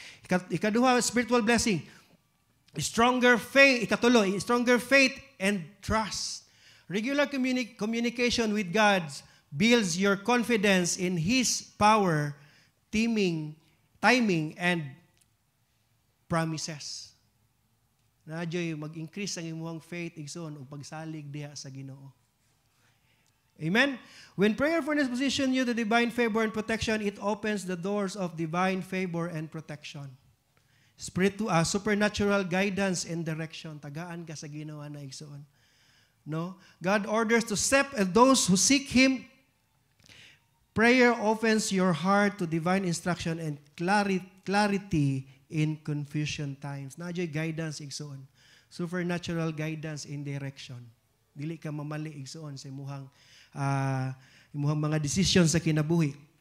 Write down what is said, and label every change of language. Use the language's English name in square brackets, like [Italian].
[English] Ikaduha, spiritual blessing. Stronger faith, ikatulo, stronger faith and trust. Regular communication with God builds your confidence in His power, timing, and promises. [Cebuano] Nadyo'y mag-increase ang imuhang faith, igsoon, o pagsalig diha sa Ginoo. [English] Amen? When prayerfulness position you to divine favor and protection, it opens the doors of divine favor and protection. [Cebuano] Supernatural guidance and direction. Tagaan ka sa Ginoo na igsoon. No? [English] God orders to step and those who seek Him. Prayer opens your heart to divine instruction and clarity in confusion times. Nadyo'y guidance igsoon. Supernatural guidance in direction. [Cebuano] Dili ka mamali igsoon sa imuhang mga decision sa kinabuhi.